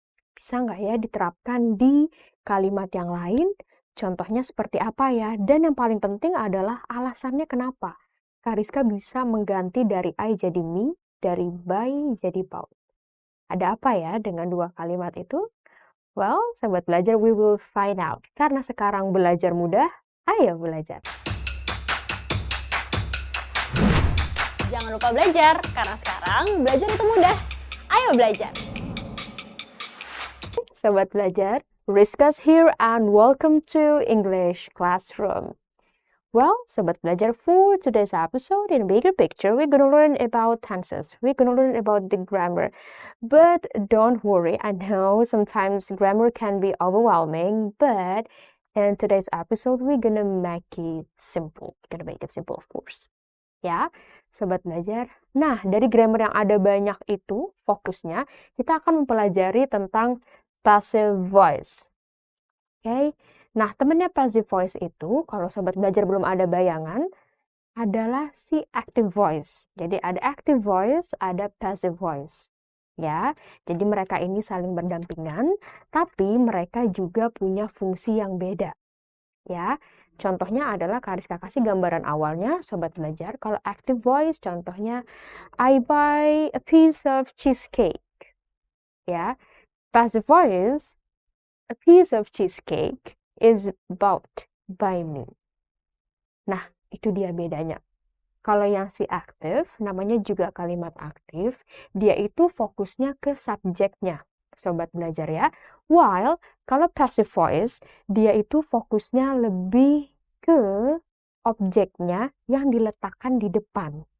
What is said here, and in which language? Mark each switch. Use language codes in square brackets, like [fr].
[id] Bisa nggak ya diterapkan di kalimat yang lain? Contohnya seperti apa ya? Dan yang paling penting adalah alasannya kenapa Kariska bisa mengganti dari I jadi me, dari by jadi bout. Ada apa ya dengan dua kalimat itu? [en] Well, Sobat Belajar, we will find out. [id] Karena sekarang belajar mudah, ayo belajar. Jangan lupa belajar, karena sekarang belajar itu mudah. Ayo belajar. Sobat Belajar, [en] Rizka's here and welcome to English Classroom. Well, Sobat Belajar, for today's episode, in a bigger picture, we're going to learn about tenses. We're going to learn about the grammar. But don't worry, I know sometimes grammar can be overwhelming, but in today's episode, we're going to make it simple. We're going to make it simple, of course. [id] Ya, Sobat Belajar. Nah, dari grammar yang ada banyak itu, fokusnya, kita akan mempelajari tentang passive voice. Oke. Nah, temennya passive voice itu, kalau Sobat Belajar belum ada bayangan, adalah si active voice. Jadi ada active voice, ada passive voice. Ya, jadi mereka ini saling berdampingan, tapi mereka juga punya fungsi yang beda. Ya, contohnya adalah Kariska kasih gambaran awalnya, Sobat Belajar. Kalau [en] active voice, [id] contohnya, [en] I buy a piece of cheesecake. Ya, passive voice, a piece of cheesecake is bought by me. [id] Nah, itu dia bedanya. Kalau yang si aktif, namanya juga kalimat aktif, dia itu fokusnya ke subjeknya. Sobat Belajar ya. While kalau passive voice, dia itu fokusnya lebih ke objeknya yang diletakkan di depan.